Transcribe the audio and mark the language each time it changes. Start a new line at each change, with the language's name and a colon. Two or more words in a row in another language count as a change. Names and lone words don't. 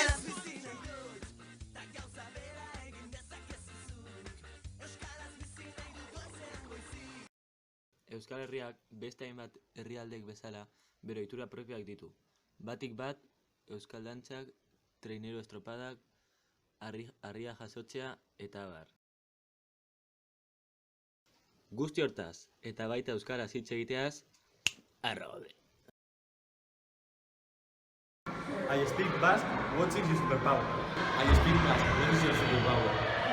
Basque: Euskal Herriak beste hainbat herrialdek bezala bere ohitura propioak ditu. Batik bat, euskal dantzak, traineru estropadak, harria jasotzea eta abar. Guzti hortaz, eta baita euskaraz hitz egiteaz, arrode.
English: I speak Basque, what is your superpower? I speak Basque, what is your superpower?